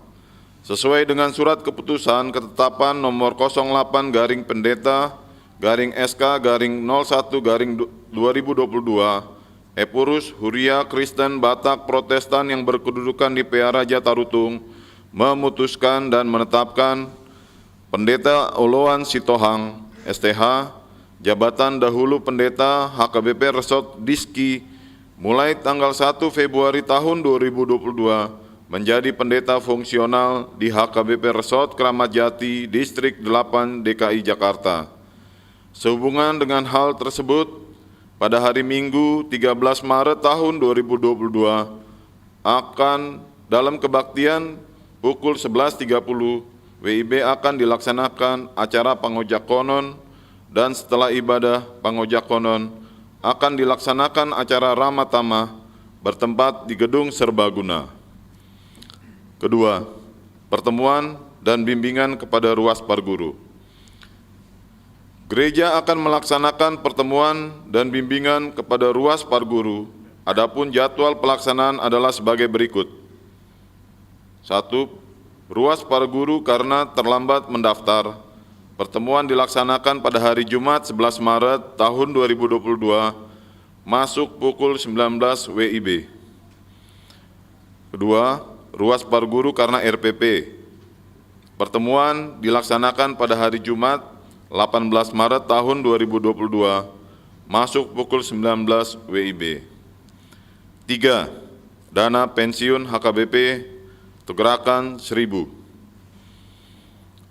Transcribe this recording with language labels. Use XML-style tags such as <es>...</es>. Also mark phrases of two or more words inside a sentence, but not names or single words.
<id>Sesuai dengan surat keputusan ketetapan nomor 08 garing pendeta garing SK garing 01 garing 2022, Epurus Huria Kristen Batak Protestan yang berkedudukan di PA Raja Tarutung memutuskan dan menetapkan Pendeta Oloan Sitohang, STH, jabatan dahulu pendeta HKBP Resort Diski, mulai tanggal 1 Februari tahun 2022 menjadi pendeta fungsional di HKBP Resort Kramat Jati, Distrik 8 DKI Jakarta. Sehubungan dengan hal tersebut, pada hari Minggu 13 Maret tahun 2022 akan dalam kebaktian pukul 11.30 WIB akan dilaksanakan acara pangojakonon, dan setelah ibadah pangojakonon akan dilaksanakan acara ramatama bertempat di Gedung Serbaguna. Kedua, pertemuan dan bimbingan kepada</id> <bbc>ruas parguru.</bbc> <id>Gereja akan melaksanakan pertemuan dan bimbingan kepada</id> <bbc>ruas parguru.</bbc> <id>Adapun jadwal pelaksanaan adalah sebagai berikut. 1.</id> <bbc>Ruas parguru</bbc> <id>karena terlambat mendaftar. Pertemuan dilaksanakan pada hari Jumat 11 Maret tahun 2022, masuk pukul 19 WIB. Kedua,</id> <bbc>ruas parguru</bbc> <id>karena RPP. Pertemuan dilaksanakan pada hari Jumat 18 Maret tahun 2022, masuk pukul 19 WIB. 3. Dana pensiun HKBP Tegerakan 1000.</id>